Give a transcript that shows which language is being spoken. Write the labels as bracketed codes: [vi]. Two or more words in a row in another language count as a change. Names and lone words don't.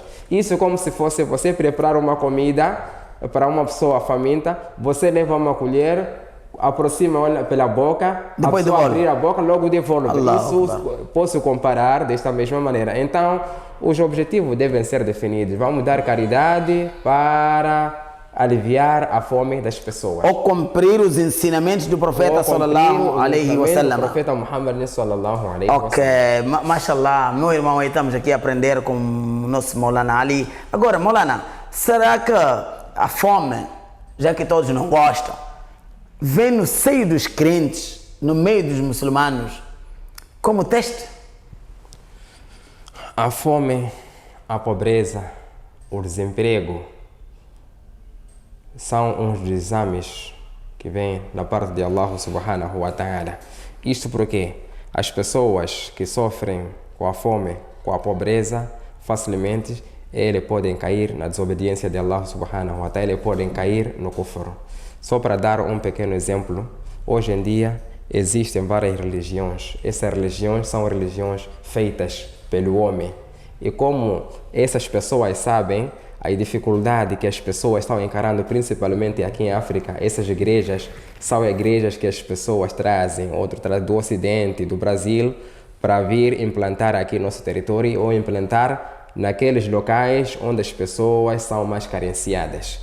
[pt] Isso é como se fosse você preparar uma comida para uma pessoa faminta, você leva uma colher, aproxima, olha pela boca, Depois a pessoa devolve. abrir a boca, logo devolve. Allah Isso Allah. posso comparar desta mesma maneira. Então, os objetivos devem ser definidos. Vamos dar caridade para aliviar a fome das pessoas. Ou cumprir os ensinamentos do profeta [ar] صلى الله عليه وسلم. [pt] O profeta Muhammad [ar] صلى الله عليه [pt] Ok, wasallam. mashallah, meu irmão, aí estamos aqui a aprender com o nosso Maulana Ali. Agora, Maulana, será que a fome, já que todos não gostam, vem no seio dos crentes, no meio dos muçulmanos, como teste? A fome, a pobreza, o desemprego são uns dos exames que vêm da parte de [ar] الله سبحانه وتعالى. [pt] Isto porque as pessoas que sofrem com a fome, com a pobreza, facilmente eles podem cair na desobediência de [ar] الله سبحانه وتعالى, [pt] eles podem cair no kufr. Só para dar um pequeno exemplo, hoje em dia existem várias religiões. Essas religiões são religiões feitas pelo homem. E como essas pessoas sabem a dificuldade que as pessoas estão encarando, principalmente aqui em África, essas igrejas são igrejas que as pessoas trazem, outro traz do Ocidente, do Brasil, para vir implantar aqui no nosso território ou implantar naqueles locais onde as pessoas são mais carenciadas.